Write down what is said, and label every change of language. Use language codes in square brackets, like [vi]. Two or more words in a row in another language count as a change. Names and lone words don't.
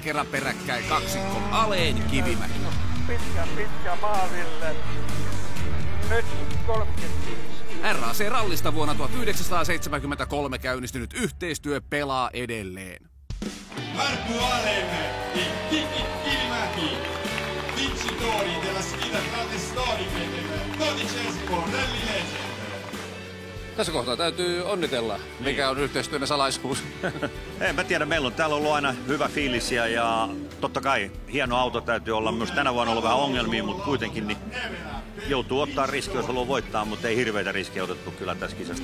[fi] kerran peräkkäin kaksikko Aleen Kivimäki. Pitkä maalille. Nyt 35. RAC-rallista vuonna 1973 käynnistynyt yhteistyö pelaa edelleen. [it] Markku Alén e Kiki Kivimäki, vincitori della sfida tra le storiche del 12° Rally Legend. [fi] Tässä kohtaa täytyy onnitella. Mikä on yhteistyön salaisuus? En mä tiedä, meillä on täällä ollut aina hyvä fiilis ja totta kai hieno auto täytyy olla. Myös tänä vuonna ollut vähän ongelmia, mutta kuitenkin niin joutuu ottaa riski, jos haluaa voittaa, mutta ei hirveitä riskejä otettu kyllä tässä kisassa.